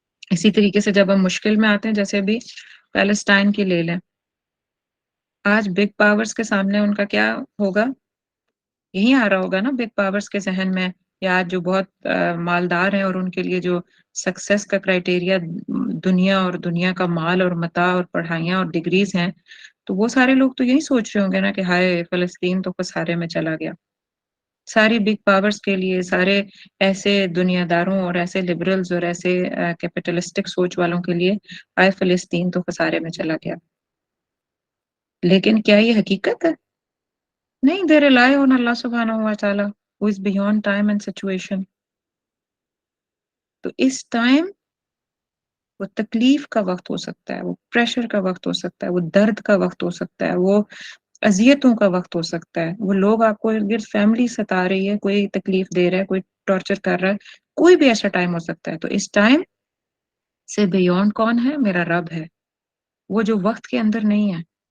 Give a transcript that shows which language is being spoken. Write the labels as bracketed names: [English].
[Urdu] اسی طریقے سے جب ہم مشکل میں آتے ہیں، جیسے ابھی پیلسٹائن کی لے لیں، آج بگ پاورز کے سامنے ان کا کیا ہوگا؟ یہی آ رہا ہوگا نا بگ پاورز کے ذہن میں، یا جو بہت مالدار ہیں اور ان کے لیے جو سکسیس کا کرائٹیریا دنیا اور دنیا کا مال اور متاع اور پڑھائیاں اور ڈگریز ہیں، تو وہ سارے لوگ تو یہی سوچ رہے ہوں گے نا کہ ہائے فلسطین تو خسارے میں چلا گیا. ساری بگ پاورز کے لیے، سارے ایسے دنیا داروں اور ایسے لبرلز اور ایسے کیپٹلسٹک سوچ والوں کے لیے ہائے فلسطین تو خسارے میں چلا گیا. لیکن کیا یہ حقیقت ہے؟ نہیں. [English] they rely on اللہ سبحانہ و تعالی who is beyond time and situation. [Urdu] تو اس ٹائم وہ تکلیف کا وقت ہو سکتا ہے، وہ پریشر کا وقت ہو سکتا ہے، وہ درد کا وقت ہو سکتا ہے، وہ اذیتوں کا وقت ہو سکتا ہے، وہ لوگ آپ کو ارد فیملی ستا رہی ہے، کوئی تکلیف دے رہا ہے، کوئی ٹارچر کر رہا ہے، کوئی بھی ایسا ٹائم ہو سکتا ہے. تو اس ٹائم سے بیونڈ کون ہے؟ میرا رب ہے، وہ جو وقت کے اندر نہیں ہے.